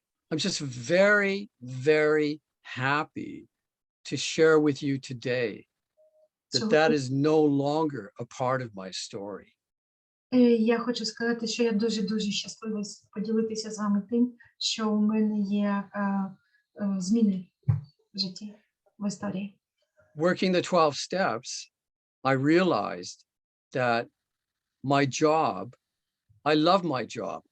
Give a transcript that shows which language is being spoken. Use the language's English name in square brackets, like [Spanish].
[English] I'm just very happy to share with you today that is no longer a part of my story. [Ukrainian] Я хочу сказати, що я дуже щаслива поділитися з вами тим, що у мене є зміни в житті, в історії. [English] Working the 12 steps, I realized that my job, I love my job.